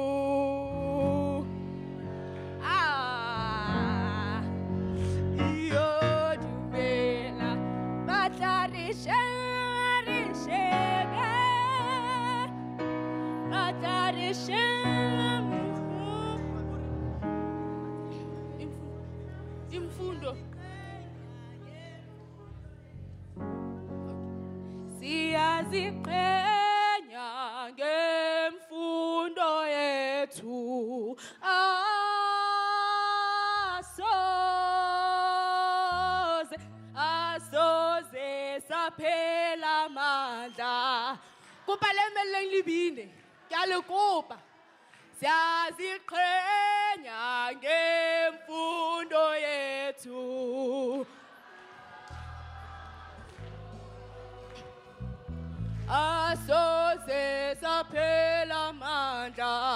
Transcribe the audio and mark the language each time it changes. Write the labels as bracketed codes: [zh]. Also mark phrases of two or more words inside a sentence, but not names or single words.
[st] Iyo dumela, batla re shebe, batla re shebe. [zu] Imfundo. Siyaziqhenya ngemfundo yethu, asoze saphela amandla. [st] Kopa le meleng libine, ke a le kopa. [zu] Siyaziqhenya ngemfundo yethu, asoze saphela amandla.